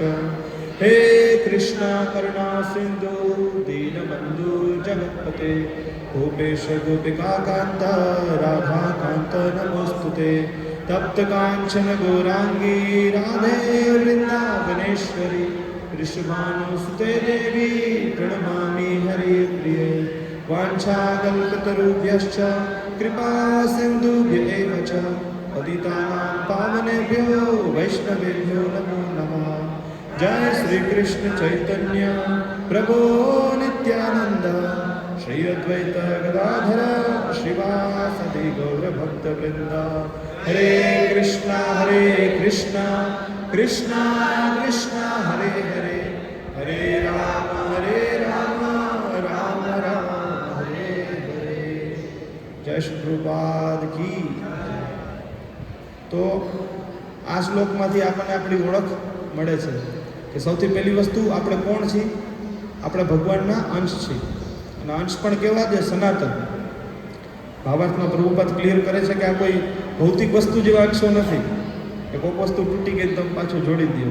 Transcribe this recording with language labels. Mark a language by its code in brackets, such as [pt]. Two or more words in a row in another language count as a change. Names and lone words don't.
[sa] હે કૃષ્ણ કરુણા સિંધુ દીનબંધુ જગત્પતે ગોપેશ ગોપિકાકાંત રાધાકાંત નમોસ્તુતે. તપ્ત કાંચન ગૌરાંગી રાધે વૃંદાવનેશ્વરી વૃષભાનુસુતે દેવી પ્रणमामि हरिप्रिये. वाञ्छाकल्पतरुभ्यश्च कृपा सिन्धुभ्य एव च पतितानां पावनेभ्यो वैष्णवेभ्यो नमो नमः. जय श्री कृष्ण चैतन्य प्रभो नित्यानंद श्री अद्वैत गदाधर श्रीवासदि गौरभक्तवृंद. हरे कृष्णा कृष्णा कृष्णा हरे हरे, हरे राम राम राम हरे हरे. [hi] जय श्री प्रभुपाद की. [gu] તો આ શ્લોકમાંથી આપણને આપણી ઓળખ મળે છે કે સૌથી પહેલી વસ્તુ આપણે કોણ છીએ? આપણે ભગવાનના અંશ છીએ. અને અંશ પણ કેવા છે? સનાતન. ભાવાર્થમાં પ્રભુપાદ ક્લિયર કરે છે કે આ કોઈ ભૌતિક વસ્તુ જેવા અંશો નથી કે કોઈક વસ્તુ તૂટી ગઈ તમે પાછું જોડી દો.